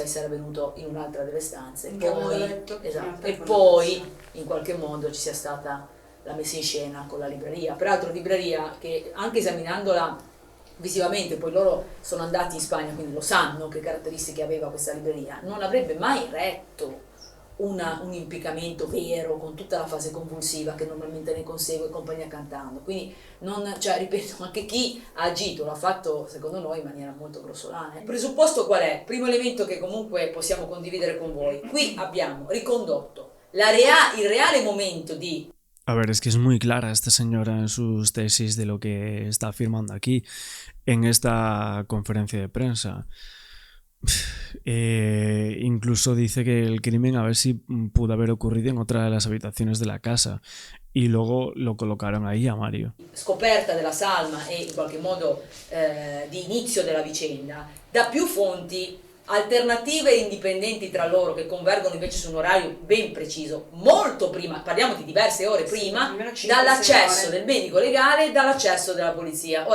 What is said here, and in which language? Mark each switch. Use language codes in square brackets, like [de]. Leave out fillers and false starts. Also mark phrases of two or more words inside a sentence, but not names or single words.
[it] essere avvenuto in un'altra delle stanze, esatto, e poi in qualche modo ci sia stata la messa in scena con la libreria, peraltro libreria che anche esaminandola visivamente, poi loro sono andati in Spagna quindi lo sanno che caratteristiche aveva questa libreria, non avrebbe mai retto un impiccamento vero con tutta la fase convulsiva che normalmente ne consegue compagnia cantando, quindi cioè, ripeto, anche chi ha agito l'ha fatto secondo noi in maniera molto grossolana. Il presupposto qual è? Primo elemento che comunque possiamo condividere con voi, qui abbiamo ricondotto il reale momento di... [es] A ver, es que es muy clara esta señora en sus tesis de lo que está afirmando aquí en esta conferencia de prensa. Incluso dice que el crimen a ver si pudo haber ocurrido en otra de las habitaciones de la casa y luego lo colocaron ahí a Mario. [it] Scoperta della salma e in qualche modo di inizio della vicenda da più fonti alternative e indipendenti tra loro che convergono invece su un orario ben preciso, molto prima, parliamo di diverse ore prima, dall'accesso del medico legale e dall'accesso della polizia.